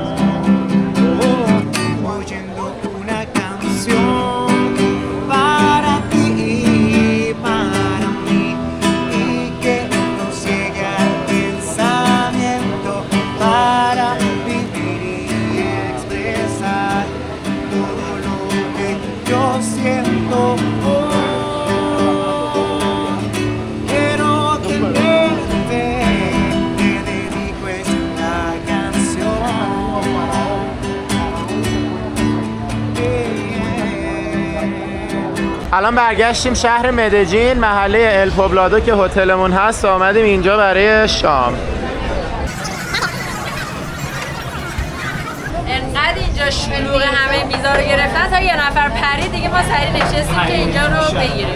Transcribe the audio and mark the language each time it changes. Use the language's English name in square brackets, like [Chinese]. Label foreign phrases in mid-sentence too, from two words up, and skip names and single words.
[Spanish] Oyendo una canción para ti y para mí, y que para vivir y expresar todo lo que yo siento. Quiero tenerte, te dedico esta canción. [Persian] الان برگشتیم شهر مدجین، محله ال پوبلادو که هتلمون هست. آمدیم اینجا برای شام. انقدر اینجا شلوغ، همه میزا رو گرفتن تا یه نفر پرید دیگه ما سریع نشستیم که اینجا رو بگیریم.